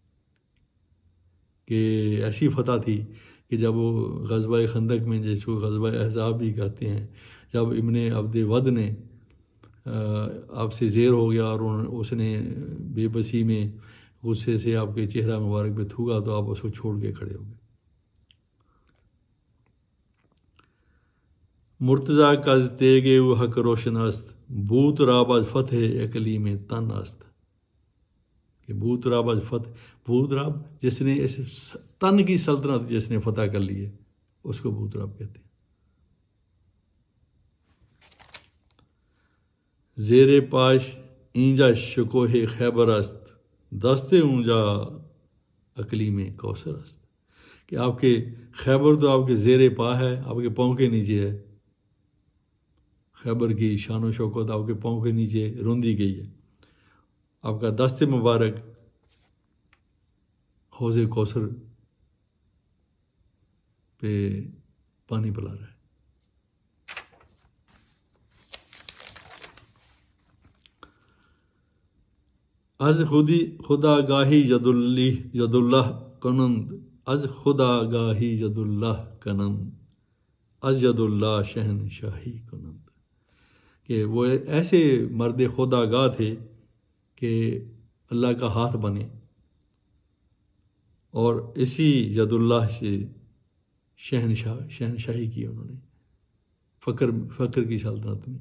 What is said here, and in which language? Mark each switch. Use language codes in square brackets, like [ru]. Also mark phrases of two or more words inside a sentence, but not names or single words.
[ur] کہ ایسی فتح تھی کہ جب وہ غزوہ خندق میں، جس کو غزوہ احزاب بھی کہتے ہیں، جب ابن عبد ود نے آپ سے زیر ہو گیا اور اس نے بے بسی میں غصے سے آپ کے چہرہ مبارک پہ تھوکا تو آپ اس کو چھوڑ کے کھڑے ہو گئے۔ [fa] مرتضیٰ کز تیگے و حق روشن است، بوت راب از فتح اقلیم تن است، [ur] کہ [fa] بوت راب از فتح، [ur] بوت راب جس نے اس تن کی سلطنت جس نے فتح کر لی ہے اس کو بوت راب کہتے ہیں۔ [fa] زیر پاش اینجا شکوہ خیبر است، دست اونجا اقلیم کوثر است، [ur] کہ آپ کے خیبر تو آپ کے زیر پا ہے، آپ کے پاؤں کے نیچے ہے، خیبر کی شان و شوکت آپ کے پاؤں کے نیچے روندی گئی ہے، آپ کا دست مبارک حوض کوثر پہ پانی پلا رہا ہے۔ [fa] از خدا گاہی ید اللہ کنند، از خدا گاہی ید اللہ کنند، از ید اللہ شہن شاہی کنند، [ur] کہ وہ ایسے مرد خدا گاہ تھے کہ اللہ کا ہاتھ بنے اور اسی ید اللہ سے شہنشاہی کی انہوں نے فقر کی سلطنت میں۔